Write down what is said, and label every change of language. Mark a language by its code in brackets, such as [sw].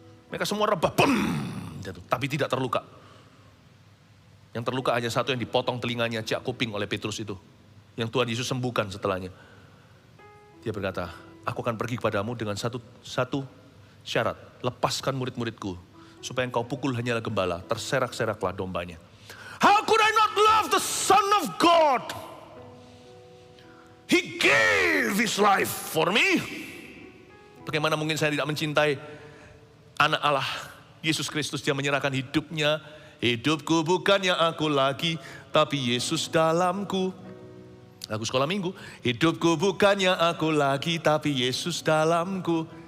[id] Mereka semua rebah. Boom! Jatuh. Tapi tidak terluka. Yang terluka hanya satu yang dipotong telinganya, ciak kuping oleh Petrus itu. Yang Tuhan Yesus sembuhkan setelahnya. Dia berkata, aku akan pergi kepadamu dengan satu syarat. Lepaskan murid-muridku. Supaya engkau pukul hanyalah gembala. Terserak-seraklah dombanya. [en] How could I not love the Son of God? He gave His life for me. [id] Bagaimana mungkin saya tidak mencintai anak Allah, Yesus Kristus. Dia menyerahkan hidupnya. Hidupku bukan yang aku lagi, tapi Yesus dalamku. Lagu sekolah minggu. Hidupku bukan yang aku lagi, tapi Yesus dalamku.